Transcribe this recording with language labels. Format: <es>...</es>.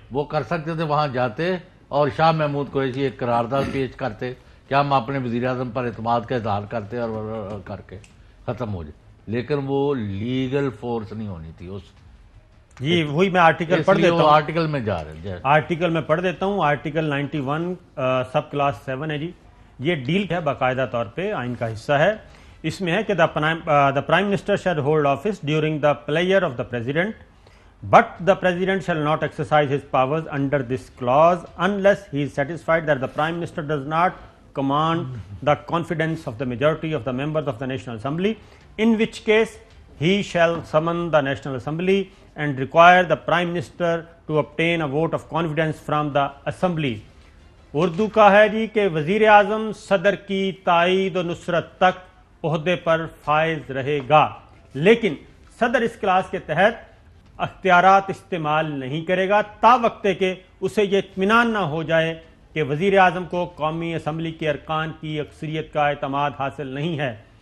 <ur>وہ کر سکتے تھے, وہاں جاتے اور شاہ محمود قریشی ایک قرارداد پیش کرتے کہ ہم اپنے وزیر اعظم پر اعتماد کا اظہار کرتے اور کر کے ختم ہو جائے. لیکن وہ لیگل فورس نہیں ہونی تھی اس. جی وہی میں آرٹیکل پڑھ دیتا ہوں, آرٹیکل میں جا رہے ہیں, آرٹیکل میں پڑھ دیتا ہوں. آرٹیکل 91 سب کلاس 7 ہے جی, یہ ڈیل ہے باقاعدہ طور پہ آئین کا حصہ ہے. اس میں ہے کہ</ur> <en>the prime minister shall hold office during the pleasure of the president, but the president shall not exercise his powers under this clause unless he is satisfied that the prime minister does not command the confidence of the majority of the members of the National Assembly, in which case he shall summon the National Assembly and require the prime minister to obtain a vote of confidence from the assembly.</en> <ur>Urdu کا ہے جی کہ وزیر اعظم صدر کی تائید و نصرت تک عہدے پر فائز رہے گا, لیکن صدر اس کلاس کے تحت اختیارات استعمال نہیں کرے گا تا وقتے کہ اسے یہ اطمینان نہ ہو جائے کہ وزیر اعظم کو قومی اسمبلی کے ارکان کی اکثریت کا اعتماد حاصل نہیں ہے.</ur>